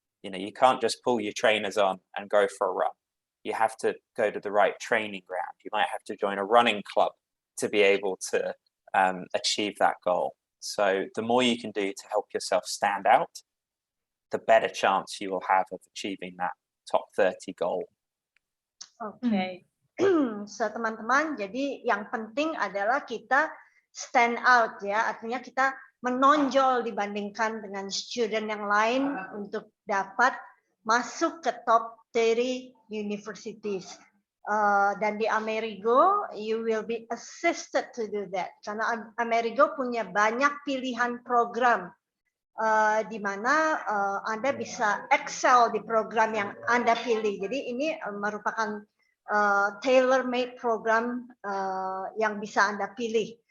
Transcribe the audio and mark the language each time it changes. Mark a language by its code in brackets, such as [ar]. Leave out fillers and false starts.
[en] You know, you can't just pull your trainers on and go for a run. You have to go to the right training ground. You might have to join a running club to be able to achieve that goal. So the more you can do to help yourself stand out, the better chance you will have of achieving that top 30 goal. [id] Oke. So teman-teman, jadi yang penting adalah kita stand out ya, artinya kita menonjol dibandingkan dengan student yang lain untuk dapat masuk ke [en] top 30 universities. [id] Dan di [en] Amerigo, you will be assisted to do that. [id] Karena Amerigo punya banyak pilihan program di mana Anda bisa excel di program yang Anda pilih. Jadi ini merupakan tailor-made program yang bisa Anda pilih.